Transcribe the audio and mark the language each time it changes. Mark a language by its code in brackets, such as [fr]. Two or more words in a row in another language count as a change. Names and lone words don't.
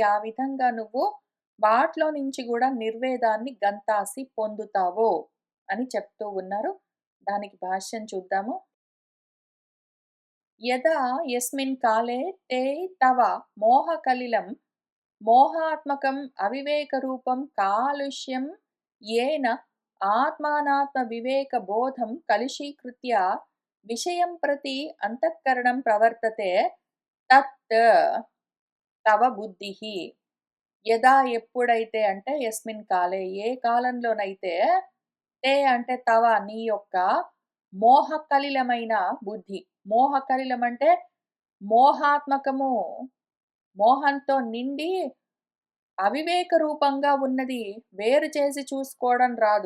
[te] ఆ విధంగా నువ్వు వాటిలో నుంచి గూడా నిర్వేదాన్ని గంతాసి పొందుతావు అని చెప్తూ ఉన్నారు. దానికి భాష్యం చూద్దాము. [sa] యదా యస్మిన్ కాలే తే తవ మోహకలిలం మోహాత్మకం అవివేకరూపం కాలుష్యం येन आत्मानात्मविवेकबोधं कलुषीकृत्य विषयं प्रति अंतःकरणं प्रवर्तते तत् తవ బుద్ధిః యదా [te] ఎప్పుడైతే అంటే [sa] యస్మిన్ కాలే [te] ఏ కాలంలోనైతే తే అంటే తవ నీ యొక్క మోహకలిలమైన బుద్ధి మోహకలిలం అంటే మోహాత్మకము మోహంతో నిండి అవివేక రూపంగా ఉన్నది వేరు చేసి చూసుకోవడం రాదు.